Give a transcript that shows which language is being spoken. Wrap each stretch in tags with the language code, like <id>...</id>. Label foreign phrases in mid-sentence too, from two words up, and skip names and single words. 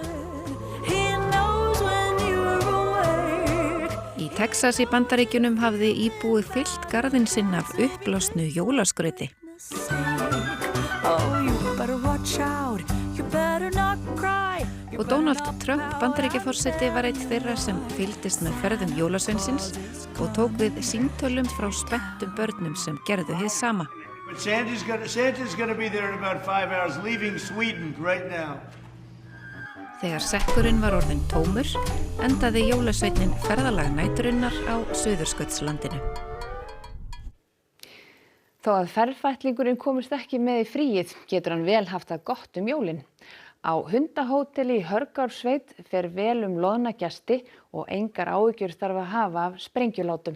<is>Í Texas í Bandaríkjunum hafði íbúi fyllt garðinn sinn af uppblásnu jólaskrauti. Og Donald Trump, Bandaríkjaforseti, var einn þeirra sem fylgdist með ferðum jólasveinsins og tók við símtölum frá spenntum börnum sem gerðu hið sama.</is> <en>Santa's gonna be there in about 5 hours, leaving Sweden right now.</en> <is>Þegar sekkurinn var orðinn tómur, endaði jólasveitnin ferðalag næturinnar á Suðurskautslandinu. Þó að ferfætlingurinn komist ekki með í fríið, getur hann vel haft það gott jólin. Á hundahóteli í Hörgársveit fer vel loðna gesti og engar áhyggjur þarf að hafa af sprengjulátum.</is>